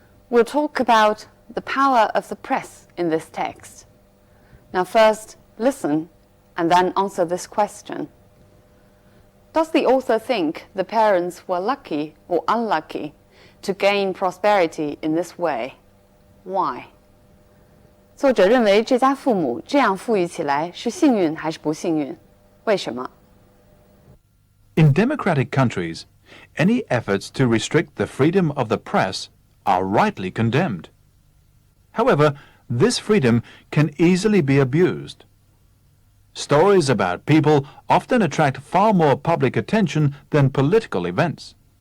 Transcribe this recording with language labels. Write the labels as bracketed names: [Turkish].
[English] We'll talk about the power of the press in this text. Now first, listen and then answer this question. Does the author think the parents were lucky or unlucky to gain prosperity in this way? Why? [Chinese] 作者认为这家父母这样富裕起来是幸运还是不幸运？为什么？ [English] In democratic countries, any efforts to restrict the freedom of the press are rightly condemned. However, this freedom can easily be abused. Stories about people often attract far more public attention than political events.